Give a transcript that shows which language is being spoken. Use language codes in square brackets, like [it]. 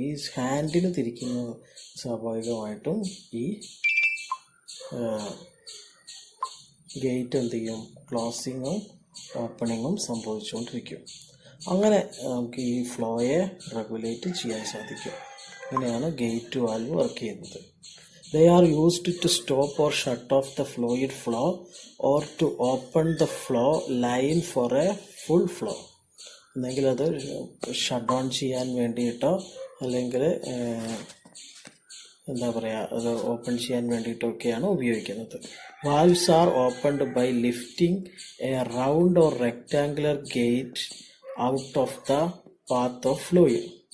[ml] ഈ ഹാൻഡിൽ തിരിക്കുന്നത് സ്വാഭാവികമായിട്ടും ഈ ഗേറ്റ് എന്ത് ചെയ്യും? ക്ലോസിങ്ങും ഓപ്പണിങ്ങും സംഭവിച്ചുകൊണ്ടിരിക്കും. അങ്ങനെ നമുക്ക് ഈ ഫ്ലോയെ റെഗുലേറ്റ് ചെയ്യാൻ സാധിക്കും. അങ്ങനെയാണ് ഗേറ്റ് വാൽവ് വർക്ക് ചെയ്യുന്നത്. [en] They are used to stop or shut off the fluid flow or to open the flow line for a full flow. [ml] അല്ലെങ്കിൽ അത് ഷട്ട് ഡൗൺ ചെയ്യാൻ വേണ്ടിയിട്ടോ അല്ലെങ്കിൽ എന്താ പറയുക, അത് ഓപ്പൺ ചെയ്യാൻ വേണ്ടിയിട്ടൊക്കെയാണ് ഉപയോഗിക്കുന്നത്. [en] Valves are opened by lifting a round or rectangular gate out of the path of fluid.